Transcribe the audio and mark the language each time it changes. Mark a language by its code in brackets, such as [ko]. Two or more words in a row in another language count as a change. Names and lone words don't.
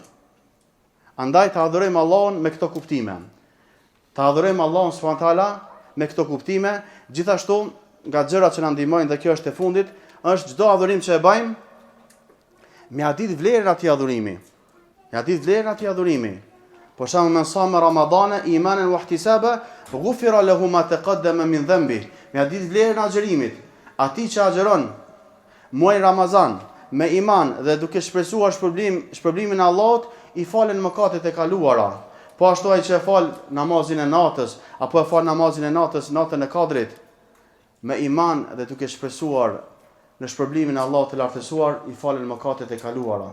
[sq] Andaj të adhurojmë Allahun me këto kuptime. Të adhurojmë Allahun [ar] سبحانه وتعالى [sq] me këto kuptime, gjithashtu nga gjërat që na ndihmojnë dhe kjo është e fundit, është çdo adhurim që e bëjmë me a ditë vlerën atij adhurimi. Me a ditë vlerën atij adhurimi. Por shembull [ar] من صام رمضان إيمانا واحتسابا غفر له ما تقدم من ذنبه. [sq] Me a ditë vlerën e agjerimit. Atij që agjeron muaj Ramazan me iman dhe duke shpresuar shpërblimin e Allahut, i falen mëkatet e kaluara. Po ashtu ai që e fal namazin e natës apo e fal namazin e natës natën e Kadrit me iman dhe duke shpresuar në shpërblimin e Allahut të lartësuar, i falen mëkatet e kaluara.